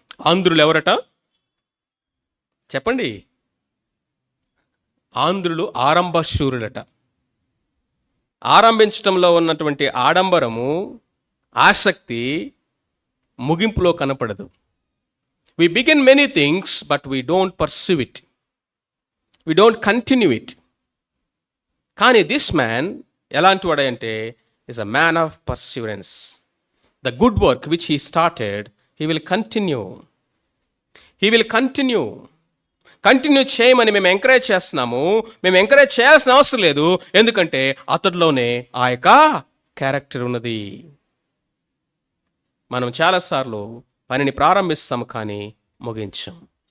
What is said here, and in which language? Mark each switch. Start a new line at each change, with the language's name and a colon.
Telugu: ఆంధ్రులు ఎవరట చెప్పండి? ఆంధ్రులు ఆరంభశూరులట. ఆరంభించటంలో ఉన్నటువంటి ఆడంబరము, ఆసక్తి ముగింపులో కనపడదు.
English: We begin many things but we don't pursue it. We don't continue it. కానీ this man
Telugu: ఎలాంటి వాడంటే
English: is a man of perseverance. The good work which he started, he will continue. He will continue.
Telugu: Continue చేయమని మేము encourage చేస్తున్నాము. మేము encourage చేయాల్సిన అవసరం లేదు, ఎందుకంటే అతడిలోనే ఆ యొక్క క్యారెక్టర్ ఉన్నది. మనం చాలాసార్లు పనిని ప్రారంభిస్తాం కానీ ముగించాం.